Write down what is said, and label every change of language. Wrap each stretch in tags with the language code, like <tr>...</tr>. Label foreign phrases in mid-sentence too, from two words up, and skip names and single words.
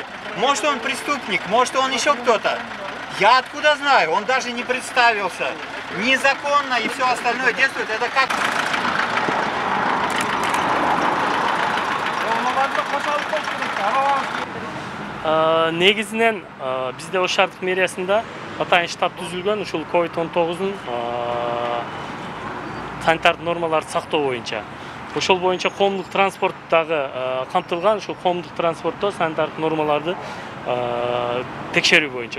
<ru>Может он преступник, может он еще кто-то. Я откуда знаю, он даже не представился. Незаконно и все остальное действует, это как...</ru> <kk>Негізінен бізде</kk> <ky>Ош Шардық мэриясында атайын штаб түзілген ушул COVID-19-ун санитардык нормаларды сактоо боюнча. Ошол боюнча коомдук транспорттагы камтылган, ушул коомдук транспортто санитардык нормаларды текшерүү боюнча.</ky>